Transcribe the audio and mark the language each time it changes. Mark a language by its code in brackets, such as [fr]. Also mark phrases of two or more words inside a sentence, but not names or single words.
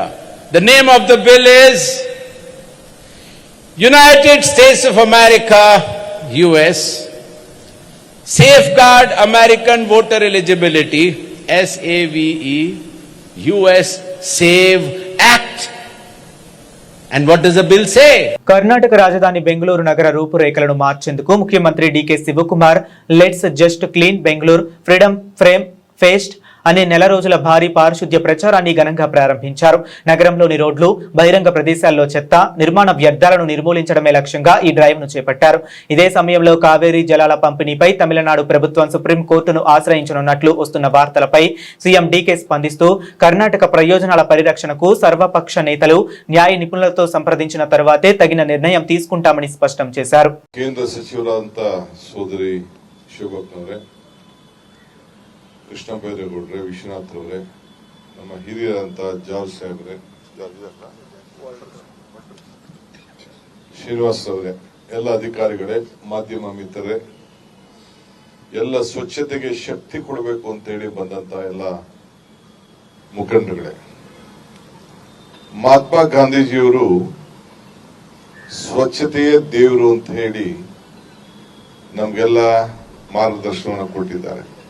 [en] The name of the bill is United States of America, US, Safeguard American Voter Eligibility, SAVE, US SAVE Act. And what does the bill say? [te] కర్ణాటక రాజధాని బెంగళూరు నగర రూపురేఖలను మార్చేందుకు ముఖ్యమంత్రి డికే శివకుమార్ లెట్స్ జస్ట్ క్లీన్ బెంగళూరు ఫ్రీడమ్ ఫ్రేమ్ ఫేస్ట్ అనే నెల రోజుల భారీ పారిశుద్ధ్య ప్రచారాన్ని ఘనంగా ప్రారంభించారు. నగరంలోని రోడ్లు, బహిరంగ ప్రదేశాల్లో చెత్త, నిర్మాణ వ్యర్థాలను నిర్మూలించడమే లక్ష్యంగా ఈ డ్రైవ్ ను చేపట్టారు. ఇదే సమయంలో కావేరీ జలాల పంపిణీపై తమిళనాడు ప్రభుత్వం సుప్రీంకోర్టును ఆశ్రయించనున్నట్లు వస్తున్న వార్తలపై సీఎం డీకే స్పందిస్తూ కర్ణాటక ప్రయోజనాల పరిరక్షణకు సర్వపక్ష నేతలు, న్యాయ నిపుణులతో సంప్రదించిన తర్వాతే తగిన నిర్ణయం తీసుకుంటామని స్పష్టం చేశారు. [kn] ಕೇಂದ್ರ ಸಚಿವರಾದಂತ ಸೋದರಿ ಶೋಭಕ್ನವರೆ, ಕೃಷ್ಣ ಬೈರೇಗೌಡ್ರೆ, ವಿಶ್ವನಾಥ್ ಅವರೇ, ನಮ್ಮ ಹಿರಿಯರಂತ ಜಾರ್ಜ್ ಸಾಹೇಬ್ರೆ, ಶ್ರೀನಿವಾಸ್ ಅವರೇ, ಎಲ್ಲ ಅಧಿಕಾರಿಗಳೇ, ಮಾಧ್ಯಮ ಮಿತ್ರರೇ, ಎಲ್ಲ ಸ್ವಚ್ಛತೆಗೆ ಶಕ್ತಿ ಕೊಡಬೇಕು ಅಂತ ಹೇಳಿ ಬಂದಂತ ಎಲ್ಲ ಮುಖಂಡರುಗಳೇ, ಮಹಾತ್ಮ ಗಾಂಧೀಜಿಯವರು ಸ್ವಚ್ಛತೆಯೇ ದೇವರು ಅಂತ ಹೇಳಿ ನಮ್ಗೆಲ್ಲ ಮಾರ್ಗದರ್ಶನವನ್ನು ಕೊಟ್ಟಿದ್ದಾರೆ.